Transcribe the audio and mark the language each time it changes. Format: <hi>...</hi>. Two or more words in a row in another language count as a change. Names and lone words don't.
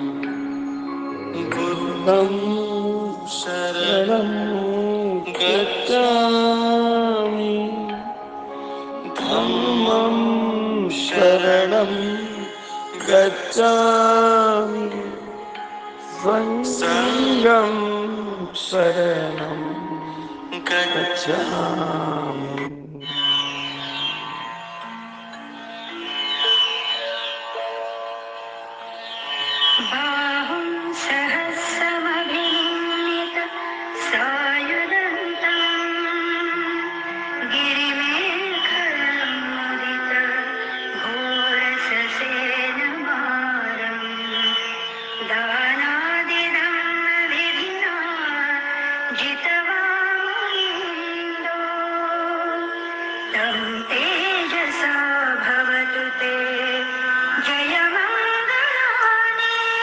<pi>बुद्धं शरणं गच्छामि, धम्मं शरणं गच्छामि, संघं शरणं गच्छामि। बाहुं सहस्रमभिन्नित सायुधन्तं गिरिमेखलमुदित घोरससेनमारं दानादिदं विधिना जितवानिन्दो तं तेजसा भवतु ते जयमङ्गलानि</pi>